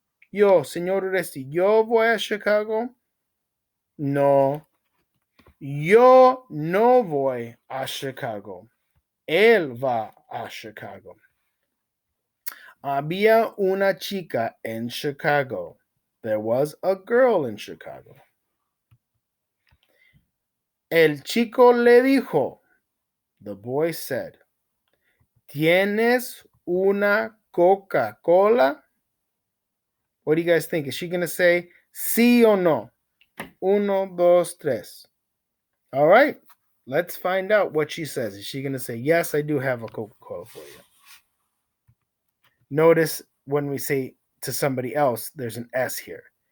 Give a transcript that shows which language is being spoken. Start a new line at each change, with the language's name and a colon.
Spanish: Yo, señor Uresti, yo voy a Chicago. No. Yo no voy a Chicago. Él va a Chicago. Había una chica en Chicago.
English: There was a girl in Chicago.
Spanish: El chico le dijo.
English: The boy said,
Spanish: ¿Tienes una Coca-Cola?
English: What do you guys think? Is she going to say
Spanish: sí o no? Uno, dos, tres.
English: All right. Let's find out what she says. Is she going to say, yes, I do have a Coca-Cola for you? Notice when we say to somebody else, there's an S here.